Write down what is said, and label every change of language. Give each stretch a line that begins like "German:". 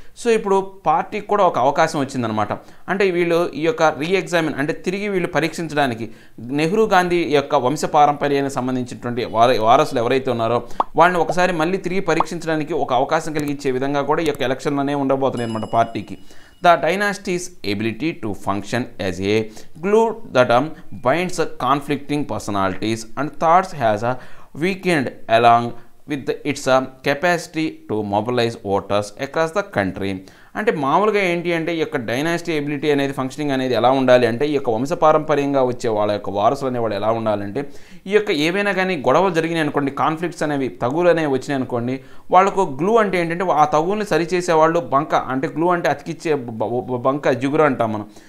Telugu: So ఇప్పుడు పార్టీకి కూడా ఒక అవకాశం వచ్చిందనమాట. అంటే వీళ్ళు ఈ యొక్క రీఎగ్జామిన్ అంటే తిరిగి వీళ్ళు పరీక్షించడానికి నెహ్రూ గాంధీ యొక్క వంశపారంపర్యానికి సంబంధించినటువంటి వారసులు ఎవరైతే ఉన్నారో వాళ్ళని ఒకసారి మళ్ళీ తిరిగి పరీక్షించడానికి ఒక అవకాశం కలిగించే విధంగా కూడా ఈ యొక్క ఎలక్షన్లు అనేవి ఉండబోతున్నాయి అనమాట పార్టీకి.
English: The dynasty's ability to function as a glue that binds conflicting personalities and thoughts has weakened along with its capacity to mobilize voters across the country.
Telugu: అంటే మామూలుగా ఏంటి అంటే ఈ యొక్క డైనాసిటీ ఎబిలిటీ అనేది ఫంక్షనింగ్ అనేది ఎలా ఉండాలి అంటే ఈ యొక్క వంశపారంపర్యంగా వచ్చే వాళ్ళ యొక్క వారసులు అనేవాళ్ళు ఎలా ఉండాలంటే ఈ యొక్క ఏవైనా కానీ గొడవలు జరిగినాయి అనుకోండి, కాన్ఫ్లిక్ట్స్ అనేవి తగులు అనేవి వచ్చినాయి అనుకోండి, వాళ్ళకు గ్లూ అంటే ఏంటంటే ఆ తగుల్ని సరిచేసేవాళ్ళు బంక అంటే గ్లూ అంటే అతికిచ్చే బంక జిగురు అంటాం మనం.